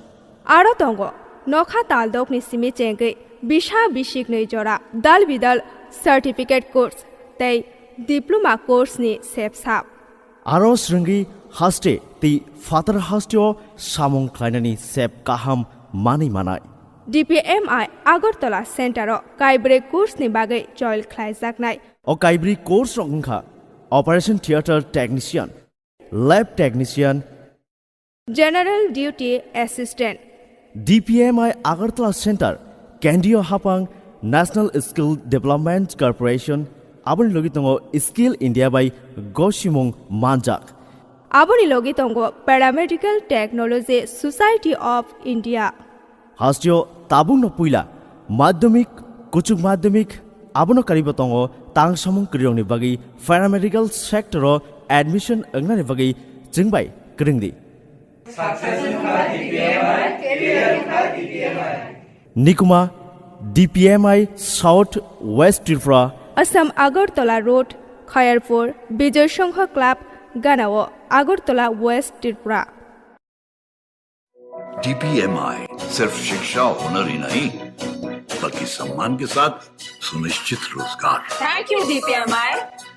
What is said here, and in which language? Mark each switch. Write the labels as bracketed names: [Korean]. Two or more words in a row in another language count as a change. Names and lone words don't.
[Kok Borok] आरो तोंगो नोखा तालदोक नि सिमे चेंगे बिशा बिशिक नै जोरा दाल बिदल [English] certificate course [Kok Borok] तै [English] diploma course [Kok Borok] नि सेपसाप आरो स्रंगी हास्टे ती फातर हास्टेओ सामं खाइनानि सेप काहाम मानि मानाय DPMI आगरतला सेन्टर काइब्रे कोर्स नि बागै जयल ख्लाइजाकनाय [English] ओ काइब्री कोर्स रंखा operation theatre technician lab technician general duty assistant [Kok Borok] DPMI आगरतला सेंटर केंद्रीय हापांग नेशनल स्किल डेवलपमेंट कॉर्पोरेशन आबनि लोगि तंगो स्किल इंडिया बाय गोशिमुंग मानजाक आबनि लोगि तंगो पैरामेडिकल टेक्नोलॉजी सोसाइटी ऑफ इंडिया हास्टियो ताबुंग न पुइला माध्यमिक कुचुक माध्यमिक आबनो करिब तंगो तांगसामुंग क्रियोंनि बागै [English] paramedical sector admission [Kok Borok] अंगनानि बागै जिंगबाय क्रिंगदि निकुमा DPMI साउथ वेस्ट त्रिपुरा असम आगरतला रोड खयरपुर विजय संघ क्लब गानाओ आगरतला वेस्ट त्रिपुरा [Hindi] DPMI सिर्फ शिक्षा हुनर ही नहीं बल्कि सम्मान के साथ सुनिश्चित रोजगार। [English] Thank you, DPMI.